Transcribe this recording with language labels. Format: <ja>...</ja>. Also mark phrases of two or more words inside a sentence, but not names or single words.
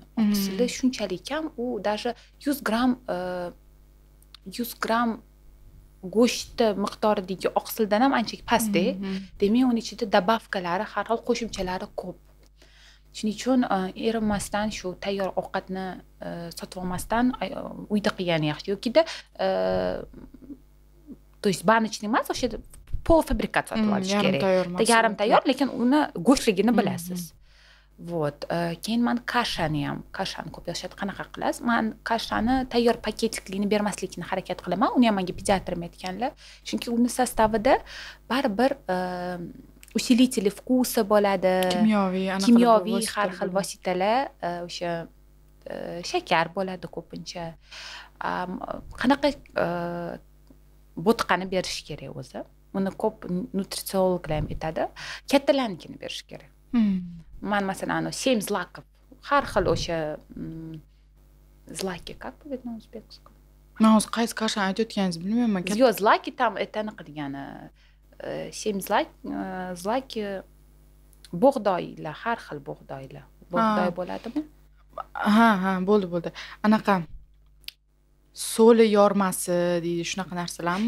<uz>Oqsili shunchalik kam, u даже 100 gram go'sht miqdoridagi oqsildan ham ancha past-da. Demak, uni ichida dabavkalari, har xil qo'shimchalari ko'p. Shuning uchun erinmasdan shu tayyor ovqatni sotib olmasdan uyda qilgani yaxshi. Yokida</uz> <ru>то есть</ru> <uz>banочный emas, o'sha polfabrikat sotib olish kerak. Yarim tayyor, lekin uni go'shtligini bilasiz.</uz> <ru>Вот.</ru> <uz>Keyin men kashani ko'p yoshada qanaqa qilasiz? Men kashani tayyor paketikligini bermaslikni harakat qilaman. Uni ham menga pediatrim aytganlar. Chunki uni sostavida baribir</uz> <ru>усилители вкуса</ru> <uz>bo'ladi. Kimyoviy har xil vositalar, o'sha shakar bo'ladi ko'pincha. Qanaqa bo'tqani berish kerak o'zi. Uni ko'p nutritsiologlar ham aytadi. Kattalarnikini berish kerak. Men masalan 7 zlakov, har xil o'sha zlaki,</uz> <ru>как будет на узбекском?</ru> <uz>Men o'zi qaysi kashani aytayotganingizni bilmayman. Yo'q, zlaki tam aytaniq degani 7 zlaki bug'doylar, har xil bug'doylar. Bug'doy bo'ladimi? Ha, bo'ldi. Anaqa soli yormasi deydi, shunaqa narsalarmi?</uz>